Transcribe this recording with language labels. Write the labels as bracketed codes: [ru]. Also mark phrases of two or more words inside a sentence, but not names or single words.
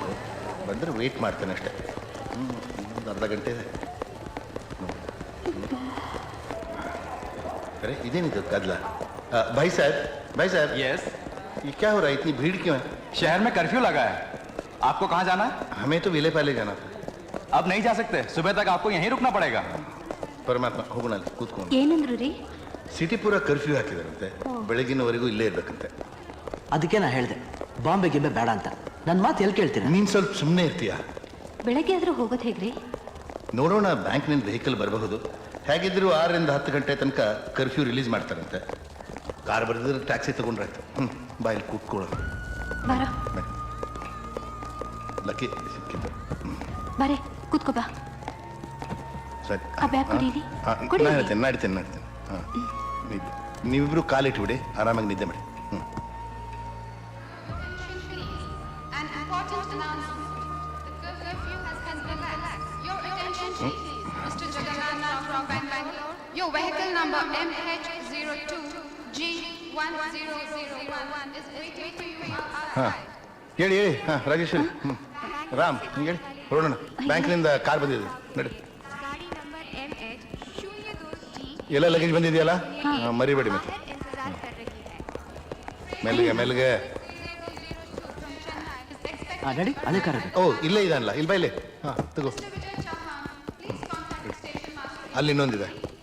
[kn] ಬಂದರೆ ವೆಯ್ಟ್ ಮಾಡ್ತೇನೆ ಅಷ್ಟೇ. ಒಂದು ಅರ್ಧ ಗಂಟೆ ಇದೆ. [hi] अरे इधर कदला। भाई साहब। यस। ये क्या हो रहा है, इतनी भीड़ क्यों है? शहर में कर्फ्यू लगा है। आपको कहाँ जाना है? हमें तो विले पाले जाना था। अब नहीं जा सकते, सुबह तक आपको यहीं रुकना पड़ेगा। [kn] ಪರಮಾತ್ಮ ಹೋಗೋಣ, ಕೂತ್ಕೊಂಡು. ಏನಂದ್ರು ರೀ? ಸಿಟಿ ಪೂರ ಕರ್ಫ್ಯೂ ಹಾಕಿದಾರಂತೆ, ಬೆಳಗಿನವರೆಗೂ ಇಲ್ಲೇ ಇರ್ಬೇಕಂತೆ. ಅದಕ್ಕೆ ನಾ ಹೇಳಿದೆ ಬಾಂಬೆ ಗಿಂಬೆ ಬೇಡ ಅಂತ. ನನ್ನ ಮಾತು ಎಲ್ಲಿ ಕೇಳ್ತೀರಾ? ನೀನ್ ಸ್ವಲ್ಪ ಸುಮ್ಮನೆ ಇರ್ತೀಯಾ? ಬೆಳಗ್ಗೆ ಆದ್ರೂ ಹೋಗೋದು ಹೇಗ್ರಿ? ನೋಡೋಣ, ಬ್ಯಾಂಕ್ನಿಂದ ವೆಹಿಕಲ್ ಬರಬಹುದು. ಹೇಗಿದ್ರು 6ರಿಂದ 10 ಗಂಟೆ ತನಕ [en] curfew release [kn] ಮಾಡ್ತಾರಂತೆ. ಕಾರ್ ಬರೆದ್ರೆ ಟ್ಯಾಕ್ಸಿ ತಗೊಂಡ್ರಾಯ್ತು. ಬಾಯಲ್ಲಿ ಕೂತ್ಕೊಳ್ಳೋದು. ಬಾರೋ ಲಕ್ಕಿ ಸಿಕ್ಕಿದ್ದು. ಬಾರೆ ಕೂತ್ಕೋ ಬಾ. ಸರಿ ಆ ಬ್ಯಾಗ್ ಕುಡೀಲಿ. ಕುಡಿ. ನಡೀತೇನೆ. ಹಾಂ ನೀವಿಬ್ರು ಕಾಲಿಟ್ಬಿಡಿ, ಆರಾಮಾಗಿ ನಿದ್ದೆ ಮಾಡಿ. [en] An important announcement. The curfew has been relaxed. Your attention please. Mr. Jagannath from Bangalore. Your vehicle number MH02G1001 is waiting for you ಹಾಂ outside. [kn] ಹೇಳಿ ಹಾಂ ರಾಜೇಶ್ವರಿ. ರಾಮ್ ಹೇಳಿ ಹೊರಡೋಣ. ಬ್ಯಾಂಕ್ನಿಂದ ಕಾರ್ ಬಂದಿದೆ ನಡಿ. [hi] गाड़ी नंबर MH02G [kn] ಎಲ್ಲ ಲಗೇಜ್ ಬಂದಿದೆಯಲ್ಲ, ಮರಿಬೇಡಿ ಮತ್ತೆ. [hi] इंतजार कर रही है. [kn] ಮೆಲ್ಗೆ. ನಡಿ ಅದೇ ಕಾರ್ ಅದು. ಓ ಇಲ್ಲೇ ಇದಲ್ಲ, ಇಲ್ಲಿ ಬಾ ಇಲ್ಲಿ. ಹಾಂ ತಗೋ. ಅಲ್ಲಿ ಇನ್ನೊಂದಿದೆ.